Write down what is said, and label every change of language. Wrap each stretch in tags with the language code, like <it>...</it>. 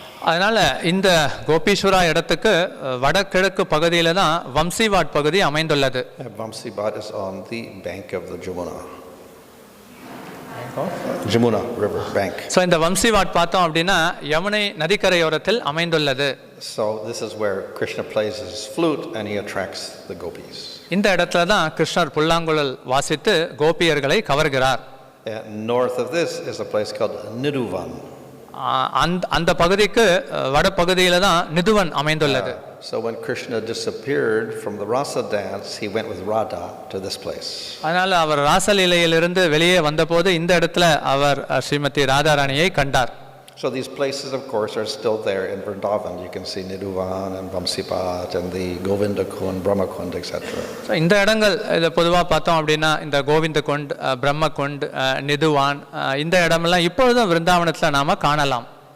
<ta>அதனால இந்த கோபீஸ்வரா இடத்துக்கு வடகிழக்கு பகுதியில தான் வம்சிவாட் பகுதி அமைந்துள்ளது.</ta> <en>Vamsibat is on the bank of the Jamuna river bank.</en> <ta>So இந்த வம்சிவாட் பார்த்தோம் அப்படின்னா யமுனை நதிக்கரையோரத்தில் அமைந்துள்ளது.</ta> <en>So this is where Krishna plays his flute and he attracts the gopis.</en> <ta>இந்த இடத்துல தான் கிருஷ்ணர் புல்லாங்குழல் வாசித்து கோபியர்களை கவர்கிறார்.</ta> <en>North of this is a place called Niduvan.</en> <ta>அந்த பகுதிக்கு வட பகுதியில தான் நிதுவன் அமைந்துள்ளது.</ta> <en>So when Krishna disappeared from the rasa dance, he went with Radha to this place.</en> <ta>அதனால அவர் ராசலீலையிலிருந்து வெளியே வந்தபோது இந்த இடத்துல அவர் ஸ்ரீமதி ராதாராணியை கண்டார்.</ta> <en>So these places of course are still there in Vrindavan. You can see Niduvan and Vamsipat and the Govinda Kund, Brahma Kund, etc.</en> <ta>So இந்த இடங்கள் இத பொதுவா பார்த்தோம் அப்படின்னா இந்த கோவிந்த குண்ட், பிரம்ம குண்ட், நிதுவான் இந்த இடமெல்லாம் இப்பொழுதும் விருந்தாவனத்துல நாம காணலாம்.</ta>